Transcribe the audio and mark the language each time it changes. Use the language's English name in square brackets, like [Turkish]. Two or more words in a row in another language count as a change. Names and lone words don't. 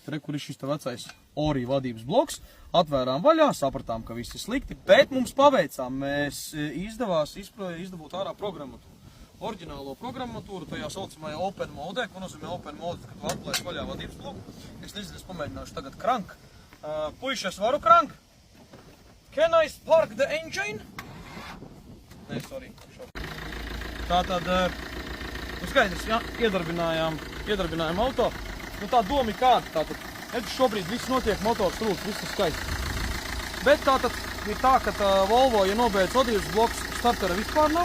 [Latvian] Re, kur ir šis te vecais Ori vadības bloks. Atvērām vaļā, sapratām, ka viss ir slikti, bet mums paveicām. Mēs izdevās izdabūt ārā programmatūru. Oriģinālo programmatūru, tajā saucamajā [English] open mode, [Latvian] ko nozīmē [English] open mode, [Latvian] kad tu atplēs vaļā vadības bloku. Es nezinu, es pamēģināšu tagad crank. Puiši, es varu crank? [English] Can I spark the engine? [Latvian] Nē, sorry. Tātad, skaidrs, jā, iedarbinājām auto. Nu tā doma ir kāda, tātad, šobrīd viss notiek, motors rūk, viss ir skaisti. Bet tātad ir tā, ka Volvo, ja nobeidz vadības bloks, startera vispār nav.